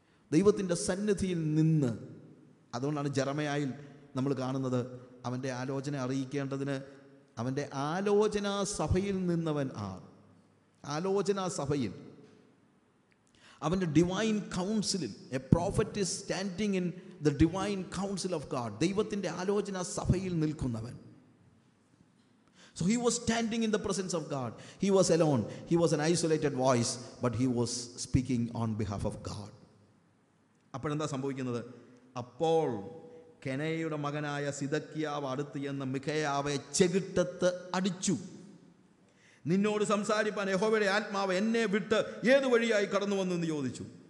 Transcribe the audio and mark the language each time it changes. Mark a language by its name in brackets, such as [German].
[Malayalam] ദൈവത്തിൻ്റെ സന്നിധിയിൽ നിന്ന്. അതുകൊണ്ടാണ് ജെറമയായിൽ നമ്മൾ കാണുന്നത്, അവൻ്റെ ആലോചന അറിയിക്കേണ്ടതിന് അവൻ്റെ ആലോചനാ സഭയിൽ നിന്നവൻ ആലോചനാ സഭയിൽ, അവൻ്റെ ഡിവൈൻ കൗൺസിലിൽ. [English] A prophet is standing in the divine council of God. [Malayalam] ദൈവത്തിൻ്റെ ആലോചനാ സഭയിൽ നിൽക്കുന്നവൻ. [English] So he was standing in the presence of God. He was alone. He was an isolated voice, but he was speaking on behalf of God. [Malayalam] അപ്പോഴെന്താ സംഭവിക്കുന്നത്? അപ്പോൾ കെനയുടെ മകനായ സിദക്കിയാവ് അടുത്ത് ചെന്ന് മിഖയാവെ ചെകിട്ടത്ത് അടിച്ചു. നിന്നോട് സംസാരിപ്പാൻ യഹോവയുടെ ആത്മാവ് എന്നെ വിട്ട് ഏത് വഴിയായി കടന്നു വന്നു എന്ന് ചോദിച്ചു.